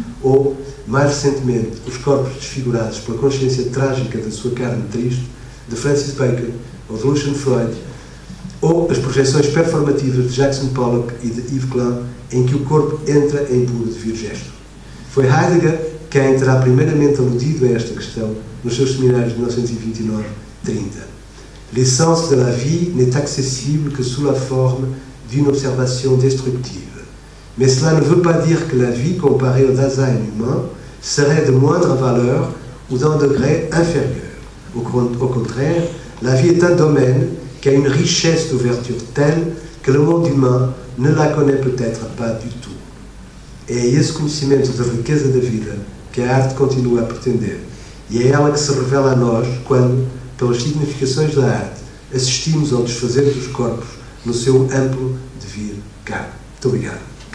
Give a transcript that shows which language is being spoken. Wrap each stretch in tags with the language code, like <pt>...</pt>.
<pt>ou, mais recentemente, os corpos desfigurados pela consciência trágica da sua carne triste, de Francis Bacon ou de Lucian Freud, ou as projeções performativas de Jackson Pollock e de Yves Klein, em que o corpo entra em puro devir gesto. Foi Heidegger quem terá primeiramente aludido a esta questão nos seus seminários de 1929-30.</pt> <fr>L'essence de la vie n'est accessible que sous la forme d'une observation destructive. Mais cela ne veut pas dire que la vie, comparée au Dasein humain, serait de moindre valeur ou d'un degré inférieur. Au contraire, la vie est un domaine qui a une richesse d'ouverture telle que le monde humain ne la connaît peut-être pas du tout.</fr> <pt>É esse conhecimento da riqueza da vida que a arte continua a pretender, e é ela que se revela a nós quando, pelas significações da arte, assistimos ao desfazer dos corpos no seu amplo devir carne. Muito obrigado.</pt>